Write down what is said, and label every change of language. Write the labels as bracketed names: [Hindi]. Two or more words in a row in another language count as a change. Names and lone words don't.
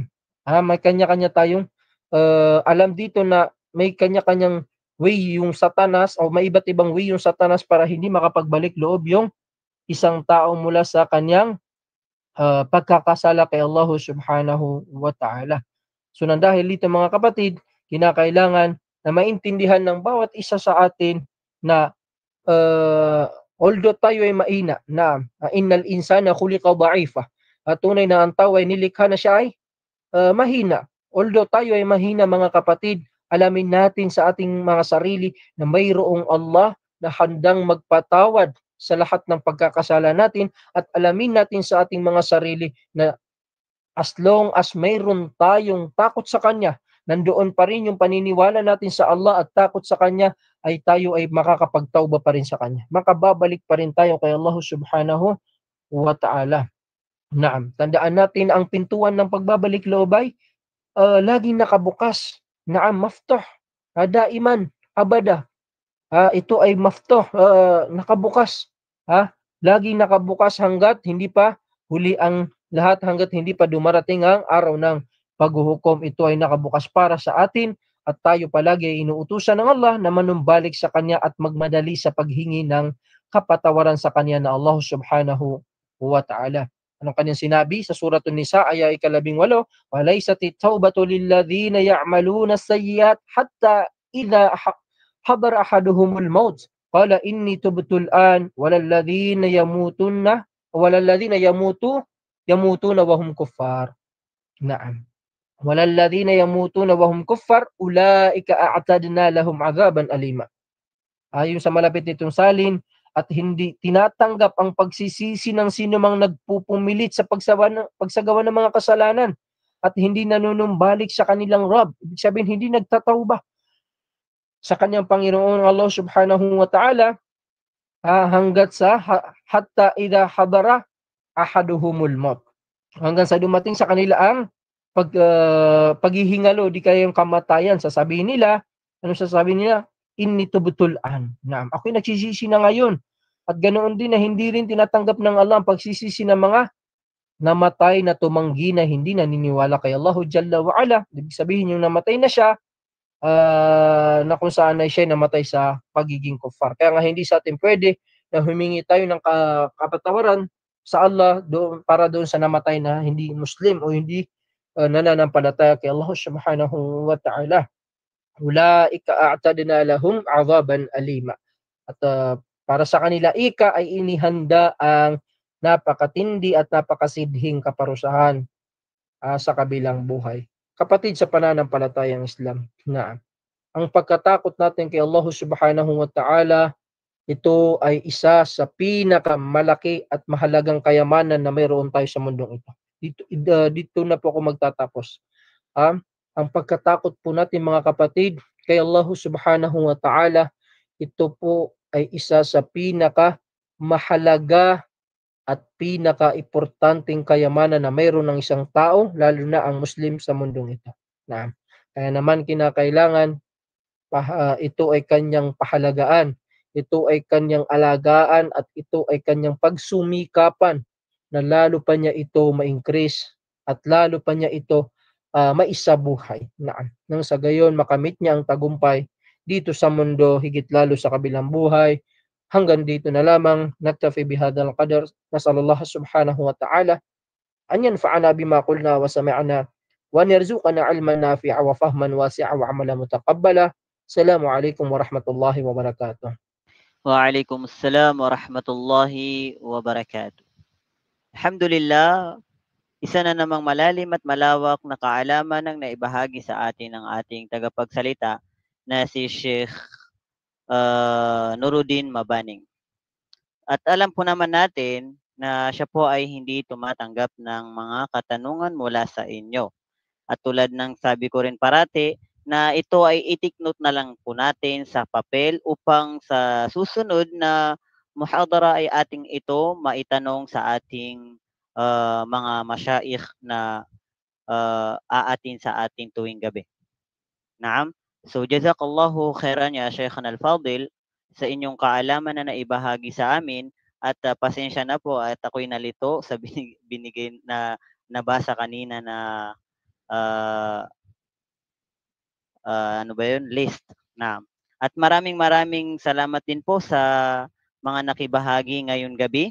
[Filipino] May kanya-kanya tayong alam dito na may kanya-kanyang way yung Satanas, o may iba't ibang way yung Satanas para hindi makapagbalik loob yung isang tao mula sa kanyang pagkakasala kay [Arabic] الله سبحانه وتعالى. [Filipino] So dahil dito mga kapatid, kinakailangan na maintindihan ng bawat isa sa atin na although tayo ay maina, na [Arabic] إن الإنسان خلق ضعيفا, [Filipino] at tunay na ang tao ay nilikha na siya ay mahina, Although tayo ay mahina mga kapatid, alamin natin sa ating mga sarili na mayroong Allah na handang magpatawad sa lahat ng pagkakasala natin, at alamin natin sa ating mga sarili na [English] as long as [Filipino] mayroon tayong takot sa Kanya, nandoon pa rin yung paniniwala natin sa Allah at takot sa Kanya, ay tayo ay makakapagtauba pa rin sa Kanya. Makababalik pa rin tayo kay Allah [Arabic] سبحانه وتعالى. Naam, [Filipino] tandaan natin ang pintuan ng pagbabalik loob ay laging nakabukas. [Arabic] نعم، مفتوح، دائما، أبدا. [Filipino] Ito ay maftuh, nakabukas. Laging nakabukas hanggat hindi pa huli ang lahat, hanggat hindi pa dumarating ang araw ng paghuhukom. Ito ay nakabukas para sa atin, at tayo palagi ay inuutusan ng Allah na manumbalik sa Kanya at magmadali sa paghingi ng kapatawaran sa Kanya na [Arabic] الله سبحانه وتعالى. [Filipino] Anong kanyang sinabi sa Suratun Nisa, aya 18, [Arabic] "وليست التوبة للذين يعملون السيئات حتى إذا حضر أحدهم الموت قال إني تبت الآن ولا الذين يموتون وهم كفار." Naam. ولا الذين يموتون وهم كفار أولئك أعتدنا لهم عذابا أليما. [Filipino] Ayon sa malapit nitong salin, at hindi tinatanggap ang pagsisisi ng sinumang nagpupumilit sa pagsagawa ng mga kasalanan at hindi nanunumbalik sa kanilang Rabb. Ibig sabihin, hindi nagtatauba sa kanyang Panginoon [Arabic] الله سبحانه وتعالى, [Filipino] hanggat sa [Arabic] حتى إذا حضر أحدهم الموت. [Filipino] Hanggang sa dumating sa kanila ang paghihingalo, di kaya yung kamatayan. Sasabihin nila, ano sasabihin nila? [Arabic] إني تبت الآن. [Filipino] Naam, ako'y nagsisisi na ngayon. At ganoon din na hindi rin tinatanggap ng Allah ang pagsisisi ng mga namatay na tumanggi na hindi naniniwala kay [Arabic] الله جل وعلا. [Filipino] Ibig sabihin, yung namatay na siya, na kung saan ay siya namatay sa pagiging kuffar. Kaya nga hindi sa atin pwede na humingi tayo ng kapatawaran sa Allah para doon sa namatay na hindi Muslim o hindi nananampalataya kay [Arabic] الله سبحانه وتعالى. أولئك أعتدنا لهم عذابا أليما. [Filipino] At para sa kanila ay inihanda ang napakatindi at napakasidhing kaparusahan sa kabilang buhay. Kapatid sa pananampalatayang Islam, na ang pagkatakot natin kay [Arabic] الله سبحانه وتعالى, [Filipino] ito ay isa sa pinakamalaki at mahalagang kayamanan na mayroon tayo sa mundong ito. Dito na po ako magtatapos. Ang pagkatakot po natin mga kapatid kay [Arabic] الله سبحانه وتعالى, [Filipino] ito po ay isa sa pinaka mahalaga at pinaka-importanteng kayamanan na mayroon ng isang tao, lalo na ang Muslim sa mundong ito. Kaya naman kinakailangan ito ay kanyang pahalagaan, ito ay kanyang alagaan, at ito ay kanyang pagsumikapan na lalo pa niya ito ma-increase at lalo pa niya ito maisabuhay. Nang sa gayon makamit niya ang tagumpay dito sa mundo, higit lalo sa kabilang buhay. Hanggang dito na lamang, [Arabic] نكتفي بهذا القدر. نسأل الله سبحانه وتعالى أن ينفعنا بما قلنا وسمعنا ويرزقنا علما نافعا وفهما واسعا وعملا متقبلا. السلام عليكم ورحمة الله وبركاته. وعليكم السلام ورحمة الله وبركاته. Alhamdulillah, [Filipino] isa na namang malalim at malawak na kaalaman ang naibahagi sa atin ng ating tagapagsalita na si Sheikh Nuruddin Mabaning. At alam po naman natin na siya po ay hindi tumatanggap ng mga katanungan mula sa inyo. At tulad ng sabi ko rin parati, na ito ay i-take note na lang po natin sa papel upang sa susunod na muhadara ay ating ito maitanong sa ating mga masyaikh na aatin sa ating tuwing gabi. [Arabic] Naam. [Filipino] So [Arabic] جزاك الله خيرا يا شيخنا الفاضل [Filipino] sa inyong kaalaman na naibahagi sa amin, at pasensya na po at ako'y nalito sa binigay na nabasa kanina na ano ba yun? [English] List. Naam. [Filipino] At maraming salamat din po sa mga nakibahagi ngayong gabi.